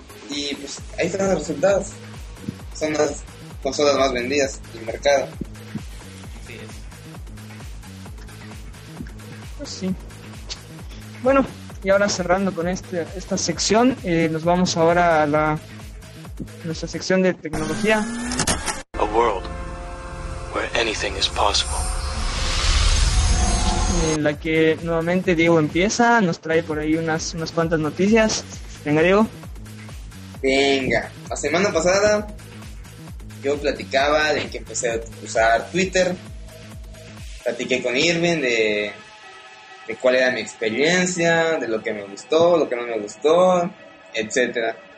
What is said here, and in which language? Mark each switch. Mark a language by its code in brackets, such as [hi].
[es] Y pues ahí están los resultados. Son las consolas más vendidas del mercado. Sí es. Pues sí. Bueno, y ahora cerrando con esta sección, nos vamos ahora a nuestra sección de tecnología. [en] A world where anything is possible. [es] En la que nuevamente Diego empieza, nos trae por ahí unas cuantas noticias. Venga, Diego. Venga. La semana pasada yo platicaba de que empecé a usar Twitter. Platiqué con Irving de cuál era mi experiencia, de lo que me gustó, lo que no me gustó, etc.